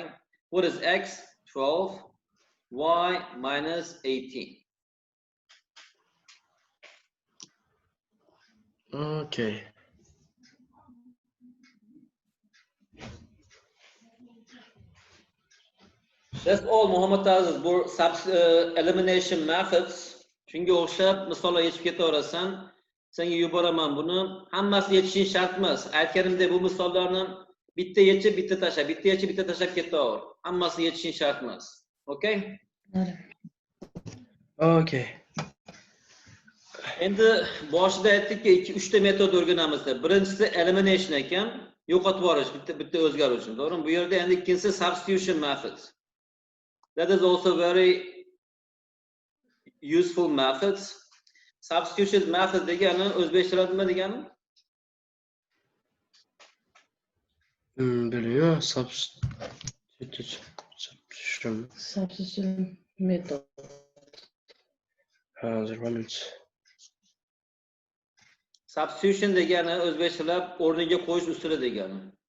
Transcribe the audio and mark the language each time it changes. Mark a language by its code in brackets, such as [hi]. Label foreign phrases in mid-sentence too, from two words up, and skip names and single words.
[en] What is x? 12, y minus 18. Okay. That's all Muhammad-Aziz. [uz] Bu [en] elimination methods. [uz] Shunga o'xshab misollar yechib ketaverasan. Senga yuboraman buni. Hammasi yechishing shart emas. Aytganimdek bu misollarni bitta yechib, bitta tashlab, bitta yechib, bitta tashlab ketaver. Hammasini yechishing shart emas. [en] Okay? Okay. [uz] Endi boshida aytdikki, 2-3 ta metod o'rganamiz deb. Birinchisi elimination ekan, yo'qotib yuborish, bitta o'zgaruvchini, to'g'rimi? Bu yerda endi ikkinchisi [en] substitution method. That is also very useful methods. Substitution method [uz] degani o'zbekchada nima degani? [tr] Bilmiyorum. [en] Substitution method. [tr] Hazır bir minut. [uz] Substitution degani o'zbekchalab o'rniga qo'yish usuli degani.